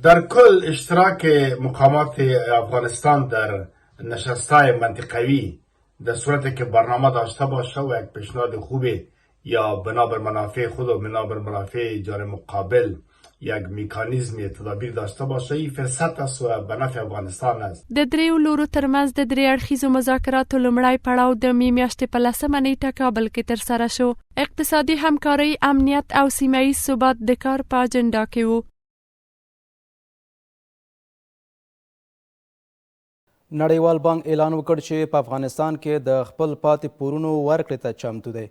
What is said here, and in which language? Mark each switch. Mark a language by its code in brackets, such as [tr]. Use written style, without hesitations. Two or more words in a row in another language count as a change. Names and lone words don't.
[fa] در کل اشتراک مقامات افغانستان در نشست‌های منطقوی در صورتی که برنامه داشته باشه و یک پیشنهاد خوبی یا بنابر منافع خود و بنابر منافع جانب مقابل یک میکانیزم تدابیر داشته باشه، این فرصت است و به نفع افغانستان است. [ps] د دریو لورو ترمنځ د درې اړخیزو مذاکراتو لومړی پړاو د مې میاشتې په 10مه نیټه کابل کې ترسره شو. اقتصادي همکارۍ، امنیت او سیمه ییز ثبات د کار په اجنډا کې وو. نړیوال بانک اعلان وکړ چې په افغانستان کې د خپل پاتې پورونو ورکړې ته چمتو دی.